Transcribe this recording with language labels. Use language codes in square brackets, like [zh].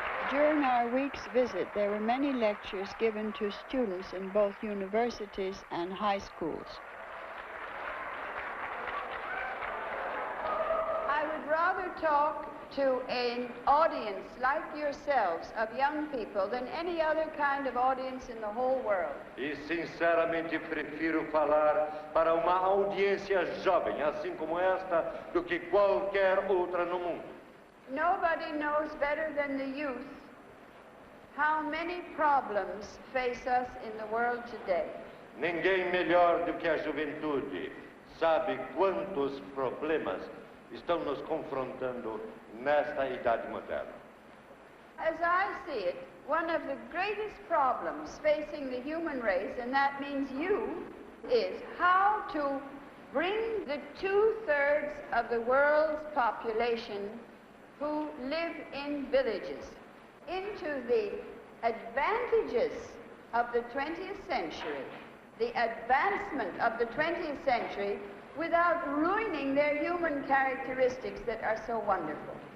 [en] During our week's visit, there were many lectures given to students in both universities and high schools. I would rather talk to an audience like yourselves of young people than any other kind of audience in the whole world. [pt] E sinceramente prefiro falar para uma audiência jovem, assim como esta, do que qualquer outra no mundo. [en] Nobody knows better than the youth how many problems face us in the world today. [pt] Ninguém melhor do que a juventude sabe quantos problemas estão nos confrontando nesta idade moderna. [en] As I see it, one of the greatest problems facing the human race, and that means you, is how to bring the 2/3 of the world's population who live in villages into the advantages of the 20th century, the advancement of the 20th century, without ruining their human characteristics that are so wonderful.